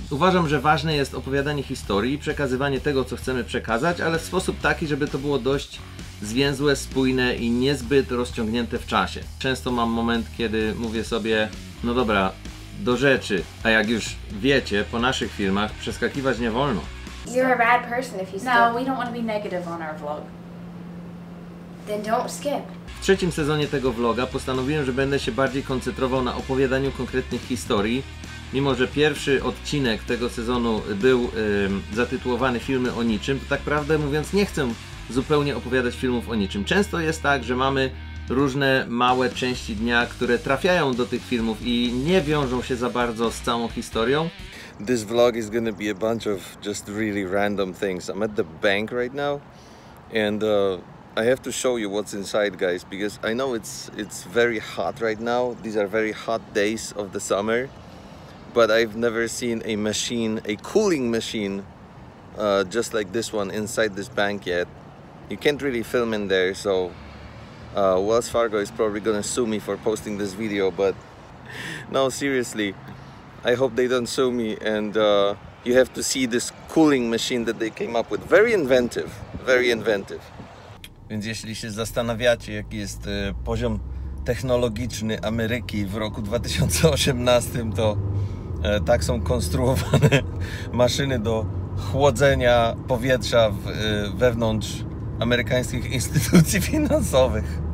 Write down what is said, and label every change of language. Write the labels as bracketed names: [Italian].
[Polish] Uważam, że ważne jest opowiadanie historii, przekazywanie tego, co chcemy przekazać, ale w sposób taki, żeby to było dość zwięzłe, spójne i niezbyt rozciągnięte w czasie. Często mam moment, kiedy mówię sobie, no dobra, do rzeczy, a jak już wiecie, po naszych filmach przeskakiwać nie wolno. [English] You're a bad person if you skip. No, we don't want to be negative on our vlog. Then don't skip. [Polish] W trzecim sezonie tego vloga postanowiłem, że będę się bardziej koncentrował na opowiadaniu konkretnych historii. Mimo że pierwszy odcinek tego sezonu był zatytułowany Filmy o niczym, to tak prawdę mówiąc nie chcę zupełnie opowiadać filmów o niczym. Często jest tak, że mamy różne małe części dnia, które trafiają do tych filmów i nie wiążą się za bardzo z całą historią. [English] This vlog is gonna be a bunch of just really random things. I'm at the bank right now and I have to show you what's inside, guys, because I know it's very hot right now. These are very hot days of the summer, but I've never seen a machine, a cooling machine just like this one inside this bank yet. You can't really film in there, so Wells Fargo is probably gonna sue me for posting this video, but no, seriously, I hope they don't sue me, and you have to see this cooling machine that they came up with. Very inventive, very inventive. [Polish] Więc jeśli się zastanawiacie, jaki jest poziom technologiczny Ameryki w roku 2018, to tak są konstruowane maszyny do chłodzenia powietrza wewnątrz amerykańskich instytucji finansowych.